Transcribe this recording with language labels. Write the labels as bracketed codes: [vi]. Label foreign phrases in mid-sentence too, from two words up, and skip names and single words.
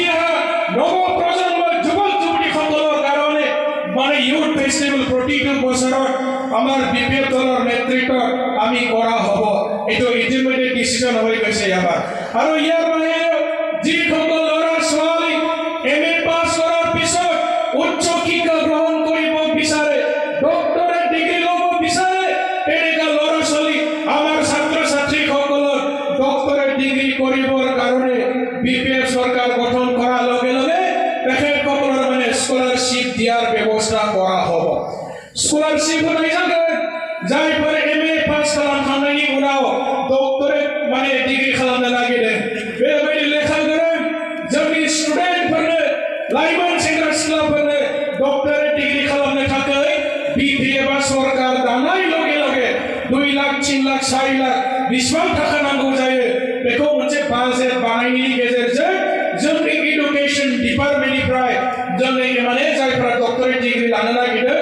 [as] অহা নৱপ্ৰজন্মৰ যুৱক যুৱতীসকলৰ কাৰণে মানে [en] youth festival [as] প্ৰতিটো বছৰত আমাৰ বিপিএফ দলৰ নেতৃত্বত আমি কৰা হ'ব এটো ইতিমধ্যে ডিসিশন হৈ গৈছে আমাৰ আৰু ইয়াৰ বাহিৰে যিসকল ল'ৰা ছোৱালী এমএ পাছ কৰাৰ পিছত উচ্চ শিক্ষা গ্ৰহণ কৰিব বিচাৰে [en] doctorate degree [as] ল'ব বিচাৰে তেনেকা ল'ৰা ছোৱালী আমাৰ ছাত্ৰ ছাত্ৰীসকলৰ [en] doctorate degree [as] কৰিবৰ কাৰণে বিপিএফ চৰকাৰ গঠন কৰাৰ লগে লগে তেখেতসকলৰ মানে স্কলাৰশ্বিপ দিয়াৰ ব্যৱস্থা কৰা হ'ব স্কলাৰশ্বিপ হৈ যাবে [brx] जायफोर एमए पास खालामखांनायनि उनाव डक्टरेट माने डिग्री खालामनो नागिरदों बेबायदि लेखा गोरों जोंनि स्टुडेन्टफोरनो लाइमोन सेंग्रा सिख्लाफोरनो [en] doctorate degree [brx] खालामनो थाखाय बिपिएफआ सरकार दानाय लगे लगे 2 लाख 3 लाख 4 लाख बेसेबां थाखा नांगौ जायो बेखौ मोनसे बाजेट बानायनायनि गेजेरजों जोंनि [en] education department [brx] जोंनि माने जायफोरा [en] doctorate degree [brx] लानो नागिरदों